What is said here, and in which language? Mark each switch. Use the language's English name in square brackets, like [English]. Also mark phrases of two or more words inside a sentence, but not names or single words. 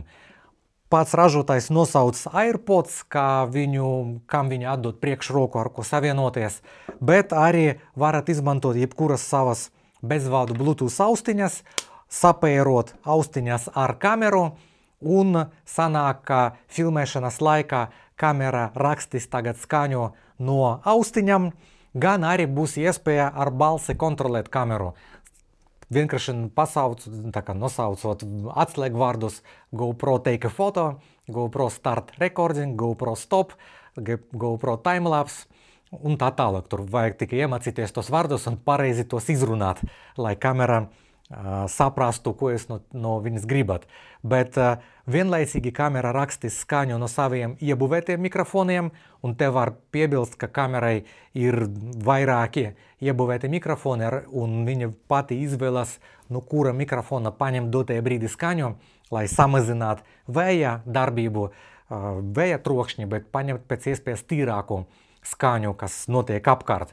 [Latvian] Pats ražotājs nosauc AirPods, kam viņi atdod priekšroku, ar ko savienoties, bet arī varat izmantot jebkuras savas bezvadu Bluetooth austiņas, sapērot austiņas ar kameru, un sanāk, ka filmēšanas laikā kamera rakstīs tagad skaņu no austiņām, gan arī būs iespēja ar balsi kontrolēt kameru. Vienkārši nosaucot atslēgvārdus GoPro [English] take a photo, [Latvian] GoPro [English] start recording, [Latvian] GoPro stop, GoPro timelapse un tā tālāk. Tur vajag tikai iemācīties tos vārdus un pareizi tos izrunāt, lai kamera saprastu, ko jūs no viņas gribat. Bet vienlaicīgi kamera rakstīs skaņu no saviem iebūvētiem mikrofoniem, un te var piebilst, ka kamerai ir vairāki iebūvēti mikrofoni, un viņa pati izvēlas, no kura mikrofona paņem dotajā brīdī skaņu, lai samazinātu vēja darbību, vēja trokšņi, bet paņemt pēc iespējas tīrāku skaņu, kas notiek apkārt.